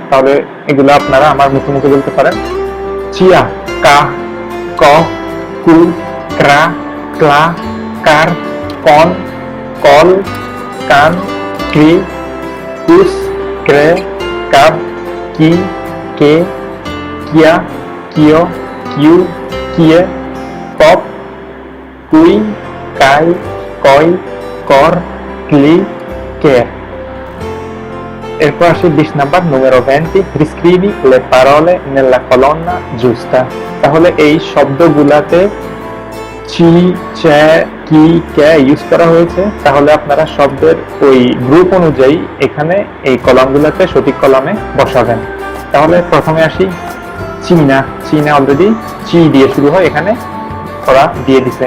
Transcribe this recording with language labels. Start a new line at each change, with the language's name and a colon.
Bangla: তাহলে এগুলো আপনারা আমার মুখে মুখে বলতে পারেন। চিয়া, কা, ক, কু, ক্রা, ক্লা, কার, কন, কল, কান, ক্রি, কুস, ক্রে, কাব, কি, কে, কিয়া, কিও, কিউ, কিয়ে, কপ, কুই, কাই, কই, কর, ক্লি, কের। এরপর আসি 20 number,
Italian: numero 20, riscrivi le parole nella colonna giusta।
Bangla: তাহলে এই শব্দগুলাতে চি, চে, কি, কে ইউজ করা হয়েছে। তাহলে আপনারা শব্দের ওই গ্রুপ অনুযায়ী এখানে এই কলামগুলোতে সঠিক কলামে বসাবেন। তাহলে প্রথমে আসি চীনা। চীনা অলরেডি চি দিয়ে শুরু হয়, এখানে ওরা দিয়ে দিছে।